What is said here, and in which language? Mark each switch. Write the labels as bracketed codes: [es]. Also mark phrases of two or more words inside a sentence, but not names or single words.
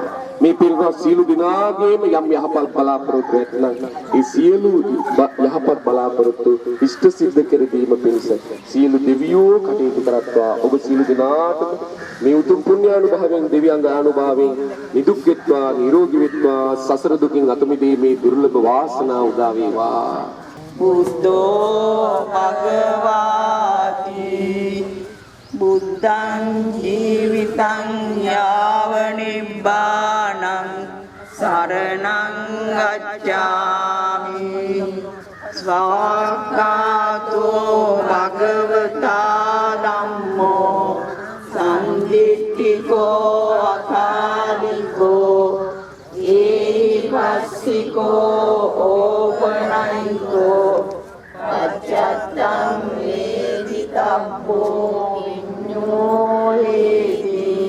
[si] මේ පිරිනව සියලු දිනාගේම යම් යහපත් බලාපොරොත්තු ඇතනම් ඒ සියලු යහපත් බලාපොරොත්තු ඉෂ්ට සිද්ධ කර දීම පිණිස සියලු දෙවියෝ කටයුතු කරත්වා. ඔබ සියලු දිනාට මේ උතුම් පුණ්‍යානුභවයෙන් දෙවියන්ගේ අනුභවයෙන් නිදුක් වෙත්වා නිරෝගී වෙත්වා සසර දුකින් අත මිදීමේ දුර්ලභ වාසනාව උදා වේවා. [pi] බුද්ධෝ භගවාති බුද්ධං ජීවිතං යාව නිබ්බානං සරණං ගච්ඡාමි. ස්වාක්ඛාතෝ භගවතා ධම්මෝ සම්දිට්ඨිකෝ අකාලිකෝ ඒහිපස්සිකෝ ඕපනයිකෝ අච්චත්තං වේදිතබ්බෝ විඤ්ඤෝහෙති.